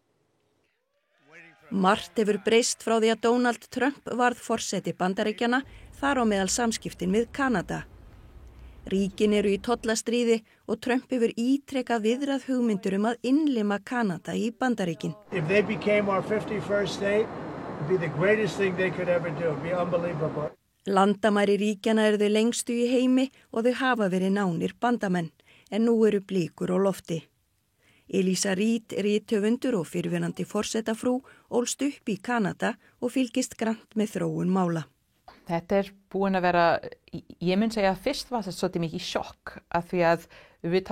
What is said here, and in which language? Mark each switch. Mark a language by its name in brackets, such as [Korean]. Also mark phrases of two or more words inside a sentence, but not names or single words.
[Icelandic] Margt hefur breyst frá því að Donald Trump varð forseti Bandaríkjanna, þar á meðal samskiptin við Kanada. Ríkin eru í tollastríði og Trump hefur ítrekað viðrað hugmyndur að innlima Kanada í Bandaríkin. [English] If they became our 51st state, it'd be the greatest thing they could ever do. It'd be unbelievable. [Icelandic] Landamæri ríkjana eru þau lengstu í heimi og þau hafa verið nánir bandamenn, en nú eru blikur á lofti. Elísa Reid, rithöfundur og fyrrverandi forsetafrú, ólst upp í Kanada og fylgist grannt með þróun mála. Þetta búin að vera, ég mun segja að fyrst var þetta svolítið mikið sjokk af því að við